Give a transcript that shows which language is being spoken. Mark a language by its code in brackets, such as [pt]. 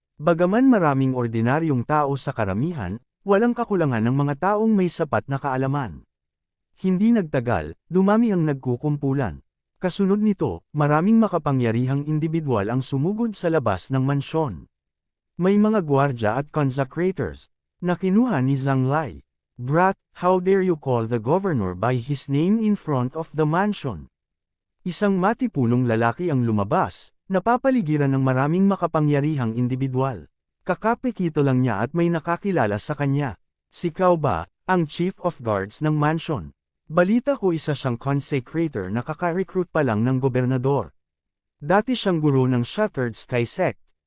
[tl] Bagaman maraming ordinaryong tao sa karamihan, walang kakulangan ng mga taong may sapat na kaalaman. Hindi nagtagal, dumami ang nagkukumpulan. Kasunod nito, maraming makapangyarihang individual ang sumugod sa labas ng mansyon. May mga gwardya at consecrators na kinuha ni Zhang Lai. [en] "Brat, how dare you call the governor by his name in front of the mansion?" [tl] Isang matipunong lalaki ang lumabas, napapaligiran ng maraming makapangyarihang individual. Kakapikito lang niya at may nakakilala sa kanya. "Sikaw ba, ang [en] chief of guards [tl] ng mansion?" "Balita ko isa siyang consecrator na kaka-recruit pa lang ng gobernador. Dati siyang guro ng Shattered Sky Sect.